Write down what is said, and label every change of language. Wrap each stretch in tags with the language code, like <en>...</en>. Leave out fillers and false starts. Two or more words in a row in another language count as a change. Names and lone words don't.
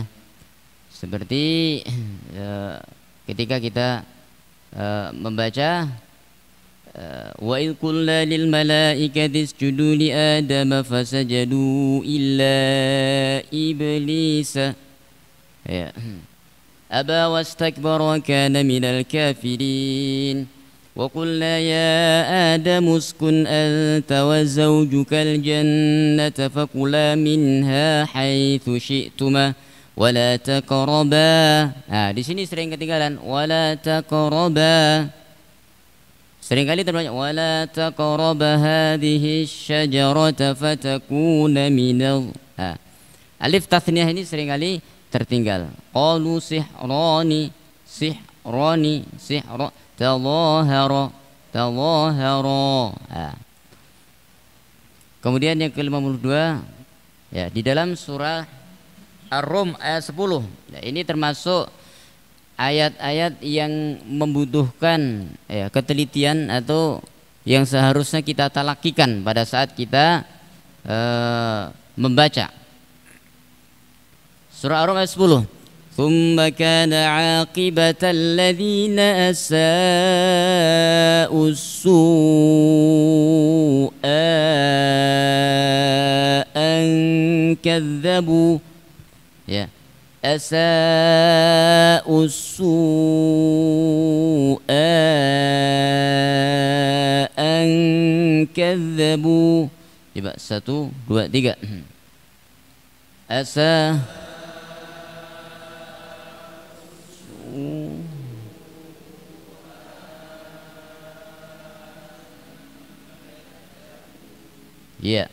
<id>Seperti ketika kita membaca</id> <ar>وإذ قلنا للملائكة اسجدوا لآدم فسجدوا إلا إبليس ya أبى واستكبر وكان من الكافرين. وقلنا يا آدم اسكن أنت وزوجك الجنة فكلا منها حيث شئتما ولا تقربا.</ar> <id>Nah, di sini sering ketinggalan</id> <ar>ولا تقربا.</ar> <id>Sering kali terbaca</id> <ar>ولا تقربا هذه الشجرة فتكونا من.</ar> <id>Alif tasniyah ini sering kali tertinggal.</id> <ar>قالوا سحران سحران سحر تظاهرا تظاهرا.</ar> <id>Kemudian yang ke-52 ya, di dalam surah Ar-Rum ayat 10. Nah, ini termasuk ayat-ayat yang membutuhkan ya, ketelitian atau yang seharusnya kita talakikan pada saat kita membaca. Surah Ar-Rum ayat 10.</id> <ar>ثم كان عاقبة الذين أساءوا السوأى أن كذبوا ya أساءوا السوأى أن كذبوا ya, asa'u su'a an kadzabu.</ar> <id>Coba 1 2 3. Asa ya.</id>